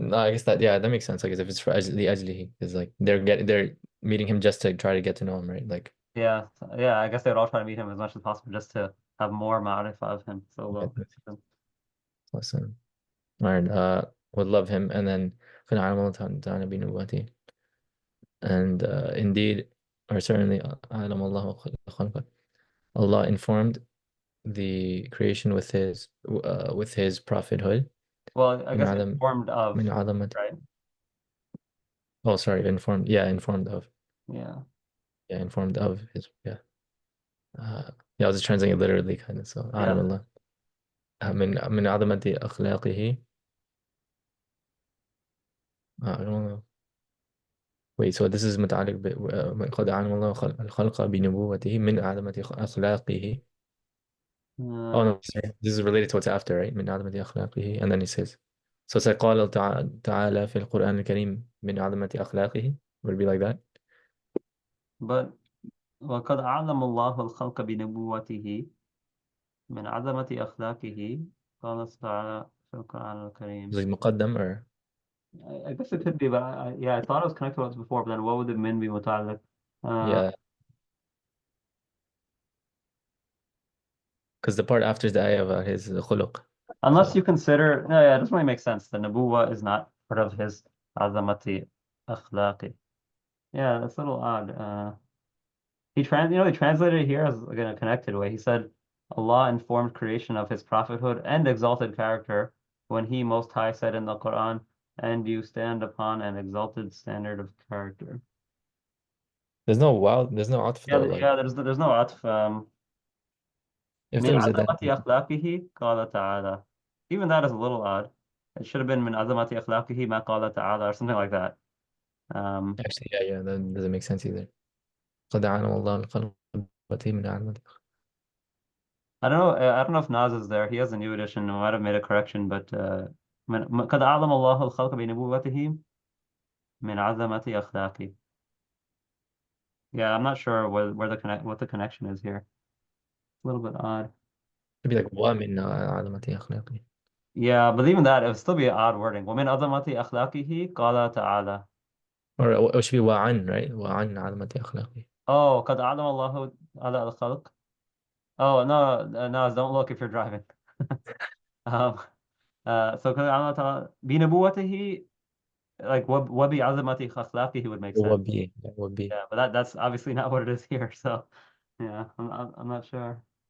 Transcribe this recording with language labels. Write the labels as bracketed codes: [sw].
[en] No, I guess that, yeah, that makes sense. I guess if it's for Ajli, is like they're meeting him just to try to get to know him, right? Like, Yeah, yeah, I guess they would all try to meet him as much as possible just to have more ma'rifah of him. yeah, So listen. All right. Would love him, and then [ar] كان على الله تعالى بنبوته, [en] and indeed, or certainly [ar] أعلم الله خلقه. [en] Allah informed the creation with his prophethood. Well, I [ar] من [en] guess [ar] عدم [en] informed of, [ar] من عظمة. [en] right? Oh, sorry, informed. Yeah, informed of. Yeah. Yeah, informed of his. Yeah. Yeah, I was just translating it literally, kind of. [ar] So أعلم [en] Yeah. [ar] الله. من عظمة أخلاقه. أعلم الله. [en] Wait, so this is [ar] متعلق قد علم الله الخلق بنبوته من عظمة أخلاقه. [en] Oh Uh, no, sorry. This is related to what's after, right? [ar] من عظمة أخلاقه, [en] and then he says, so it's like [ar] قال تعالى في القرآن الكريم من عظمة أخلاقه. [en] Would it be like that? [ar] but وقد أعلم الله الخلق بنبوته من عظمة أخلاقه قال تعالى في القرآن الكريم. [en] it مقدم or I guess it could be, but yeah, I thought it was connected to what's before, but then what would the min be متعلق? Uh, yeah? Because the part after is the ayah about his khuluq. unless you So consider, no, yeah, it doesn't really make sense. The Nabuwa is not part of his [ar] عظمة أخلاقه. [en] Yeah, that's a little odd. He translated it here as like in a connected way. He said, Allah informed creation of his prophethood and exalted character when He Most High said in the Quran, and you stand upon an exalted standard of character. there's no atf Yeah, though. Like yeah, there's no atf. if [ar] من [en] there was a that [ar] عظمة أخلاقه قال تعالى. [en] Even that is a little odd. It should have been من عظمة أخلاقه ما قال تعالى or something like that. Um, actually yeah, that doesn't make sense either. [ar] قد علم الله الخلق من عظمة. [en] I don't know. I don't know if Naz is there. He has a new edition. I might have made a correction, but [ar] قد أعلم الله الخلق بنبوته من عظمة أخلاقه. [en] Yeah, I'm not sure where the what the connection is here. A little bit odd. It'd be like [ar] ومن عظمة أخلاقه. [en] Yeah, but even that, it would still be odd wording. [ar] ومن عظمة أخلاقه قال تعالى. [en] Or it should be وعن, right? [ar] وعن عظمة أخلاقه. Oh, قد أعلم الله على الخلق. [en] Oh no, no, don't look if you're driving. Um, so [ar] قد أعلم تعالى بنبوته, [en] like [ar] وبعظمة أخلاقه [en] would make sense. would be. That would be. Yeah, but that's obviously not what it is here. So yeah, I'm not sure.